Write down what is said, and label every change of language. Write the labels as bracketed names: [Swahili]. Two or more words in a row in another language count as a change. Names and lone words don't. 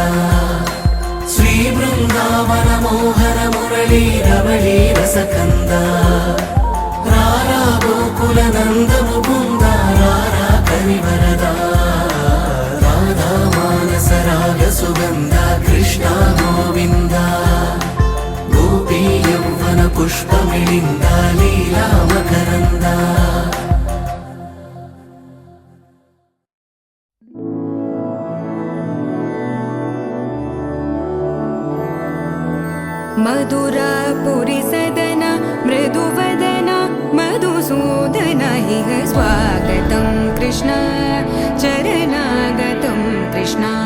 [Telugu] శ్రీ బృందావన మోహన మురళీ రవళీ రసకంద రారా గోకుల నంద ముకుంద రారా కరివరద రాధా మానస రాగ సుగంధ కృష్ణ గోవింద గోపీ యౌవన పుష్పమిళింద లీలా మకరంద [Sanskrit] मधुरापुरी सदन मृदुवदन मधुसूदन इह स्वागतं कृष्ण चरणागतं कृष्ण